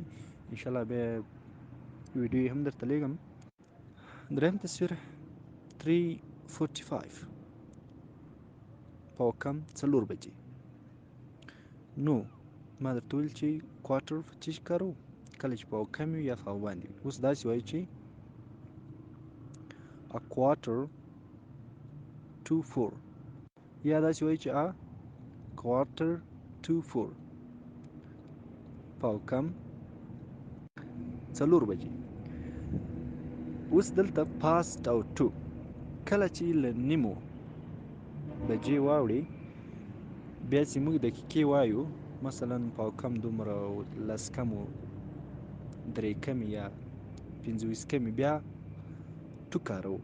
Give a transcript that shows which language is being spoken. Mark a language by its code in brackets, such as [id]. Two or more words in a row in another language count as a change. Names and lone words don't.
[ps] انشاءالله بیا ویډیو هم درته لیږم. دریم تصویر 3:45 پاو کم 4 بجې. نو ما درته ویل چې کوارټر څه شي کاروو؟ کله چې پاو کم وي یا پاو باندې وي. اوس داسې وایو چې [en] a quarter to 4 [ps] یا داسې وایو چې [en] a quarter to 4 [ps] پاو کم 4 بجې. اوس دلته past او to کله چې له نیمو بجې واوړي بیا چې موږ دقیقې وایو مثلا پاو کم دومره لس کمو 3 کمې یا 25 کمې بیا تو کاروو.